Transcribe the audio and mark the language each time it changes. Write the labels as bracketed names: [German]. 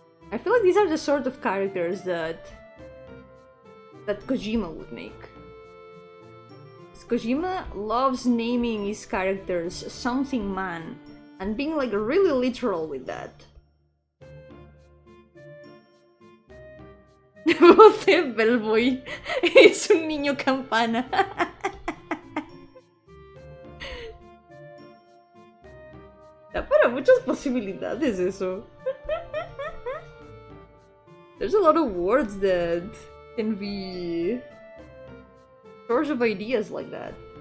[English] I feel like these are the sort of characters that Kojima would make. Kojima loves naming his characters something man and being like really literal with that. [Spanish] Voz de Bellboy es un niño campana. Da para muchas posibilidades eso. [English] There's a lot of words that can be source of ideas like that.